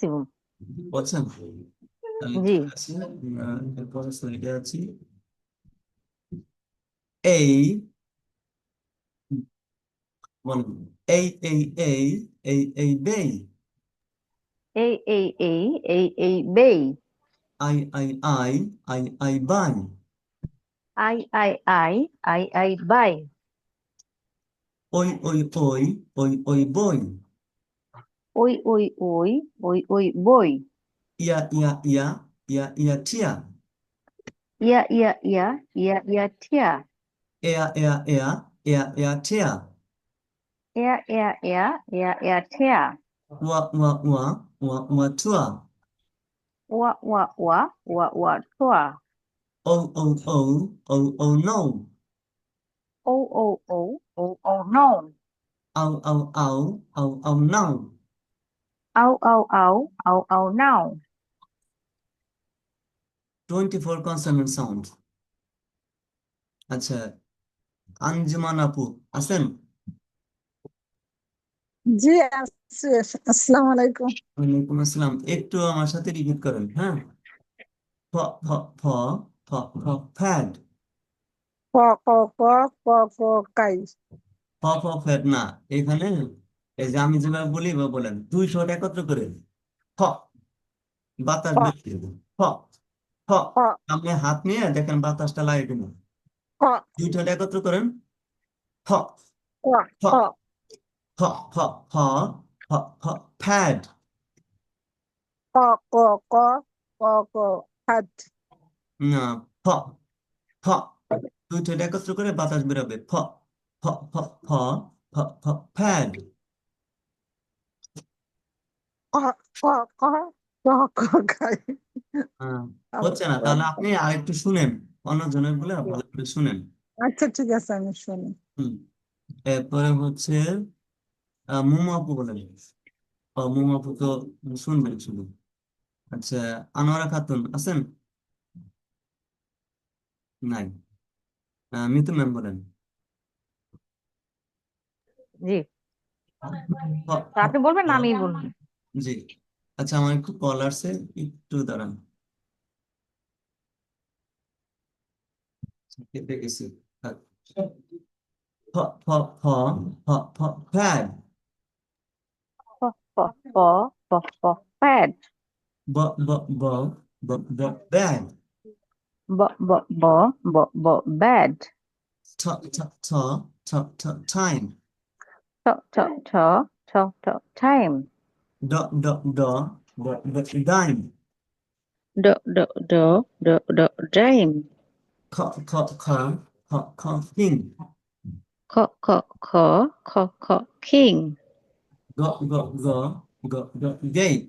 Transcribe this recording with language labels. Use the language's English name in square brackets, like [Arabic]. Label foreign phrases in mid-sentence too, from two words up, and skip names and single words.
[Bangla] বলছেন? তাহলে জি ঠিক আছে। এরপরে স্লাইডে আছি। এই বলেন, এই এই বেই। এই বেই। আই বাই। আই আই আই আই বাই। ওই ওই ওই ওই বই। ওই ওই ওই ওই বই। ইয়া টিয়া। ইয়া ঠিয়া। এয়া এয়া এয়া টিয়া। এয়া ঠিয়া। ওয়া ওয়া ওয়া টুয়া। ওয়া ঠোয়া। ও ও ও ও নো। ও ও ও ও নো। আও নাও। আও নাও। [English] 24 consonant sound. [Bangla] আচ্ছা, আঞ্জুমান আপু আছেন? জি আছি। [Arabic] السلام عليكم. وعليكم السلام. [Bangla] একটু আমার সাথে রিপিট করেন, হ্যাঁ। ফ ফ ফ ফ ফ্যাড। ক ক ক ক ক কাই। ফ্যাড না, এখানে এই যে আমি যেভাবে বলি বা বলেন, দুই ঠোঁট একত্র করে ফ, বাতাস ক বের করে দেবেন। ফ ফ, ক আপনি হাত নিয়ে দেখেন বাতাসটা লাগে কিনা। ক দুই ঠোঁট একত্র করেন। ফ ক ফ ক ফ ফ ফ ফ ফ ফ্যাড। ক ক ক ক ক হাত। না, ফ ফ, দুই ঠোঁট একত্র করে বাতাস বেরোবে। ফ ফ ফ ফ ফ ফ ফ্যাড। ক ক ক ক ক কাই। হ্যাঁ, হচ্ছে না, তাহলে আপনি আরেকটু শুনেন, অন্যজনের বলে ভালো করে শুনেন। আচ্ছা ঠিক আছে আমি শুনি। হুম, এরপরে হচ্ছে মোমো আপু বলেন। মোমাপু তো শুনবেন শুধু। আচ্ছা, আনোয়ারা খাতুন আছেন? নাই। মিতু ম্যাম বলেন। জি, হ, তো হ, আপনি বলবেন হ, না আমি বলবো? জি। আচ্ছা, আমার একটু কল আসছে, একটু দাঁড়ান। কেটে গেছি। থাক। ফ ফ ফ ফ ফ ফ্যাড। প প প প প pad. ব ব ব ব ব ব্যাগ। [English] B b b b b bad. ঠ ঠ ঠ ঠ ঠ time. T t t t t time. ড ড ড ড ড dime. D d d d d dime. খ খ খ খ খ king. K k k k k king. গ গ গ গ গ gate.